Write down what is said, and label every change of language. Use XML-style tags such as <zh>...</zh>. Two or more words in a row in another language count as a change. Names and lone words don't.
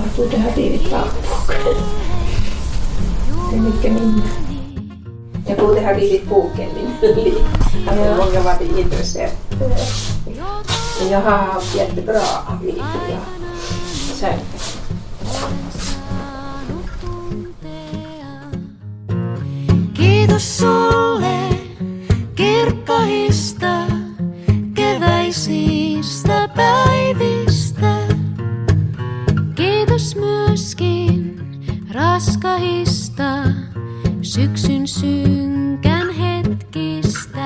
<sv>Det har blivit dagbok. Det är mycket minnen. Jag borde ha blivit boken min liv. Hade många varit intresserade. Men jag har haft jättebra liv. Säkert.</sv> <fi>Kiitos sulle kirkkahista keväisistä päivistä. Kiitos myöskin raskahista syksyn synkän hetkistä.</fi>